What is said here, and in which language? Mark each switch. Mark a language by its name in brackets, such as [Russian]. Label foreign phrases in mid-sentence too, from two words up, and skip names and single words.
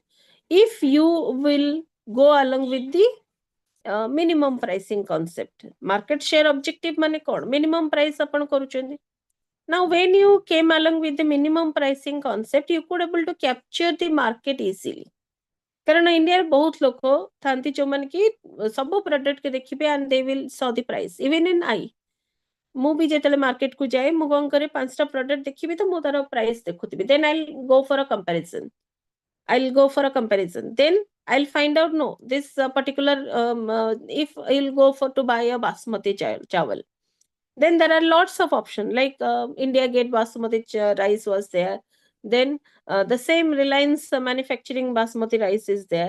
[English] If you will go along with the minimum pricing concept, market share objective [Odia] ମାନେ କଣ [English] minimum price [Odia] ଆପଣ କରୁଛନ୍ତି. [English] Now when you came along with the minimum pricing concept, you could able to capture the market easily. [Odia] କାରଣ ଇଣ୍ଡିଆରେ ବହୁତ ଲୋକ ଥାନ୍ତି ଯୋଉମାନେ କି ସବୁ ପ୍ରଡକ୍ଟ କେ ଦେଖିବେ [English] and they will saw the price. Even in I, [Odia] ମୁଁ ବି ଯେତେବେଳେ ମାର୍କେଟ କୁ ଯାଏ ମୁଁ କଣ କରେ 5ଟା ପ୍ରଡକ୍ଟ ଦେଖିବି ତ ମୁଁ ତାର ପ୍ରାଇସ୍ ଦେଖୁଥିବି. [English] Then I'll go for a comparison. Then I'll find out, no, this particular if I'll go for to buy a basmati chawal, then there are lots of options like India Gate basmati rice was there. Then the same Reliance manufacturing basmati rice is there.